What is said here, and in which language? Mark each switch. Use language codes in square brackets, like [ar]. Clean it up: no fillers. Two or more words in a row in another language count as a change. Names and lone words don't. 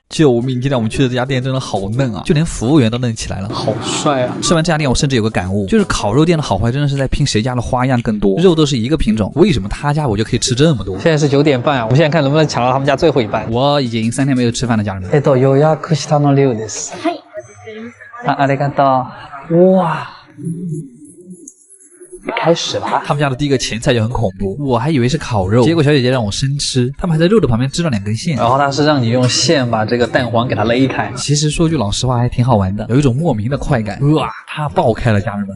[zh] 救命！今天我们去的这家店真的好嫩啊，就连服务员都嫩起来了，好帅啊！吃完这家店，我甚至有个感悟，就是烤肉店的好坏真的是在拼谁家的花样更多，肉都是一个品种，为什么他家我就可以吃这么多？现在是9点半啊，我们现在看能不能抢到他们家最后一班。我已经3天没有吃饭了，家人们。 [ja] 予約したの量です。はい。ありがとう。 [zh] 哇！开始了，他们家的第一个前菜就很恐怖，我还以为是烤肉，结果小姐姐让我生吃，他们还在肉的旁边织了2根线，然后她是让你用线把这个蛋黄给它勒开。其实说句老实话还挺好玩的，有一种莫名的快感。哇，它爆开了，家人们！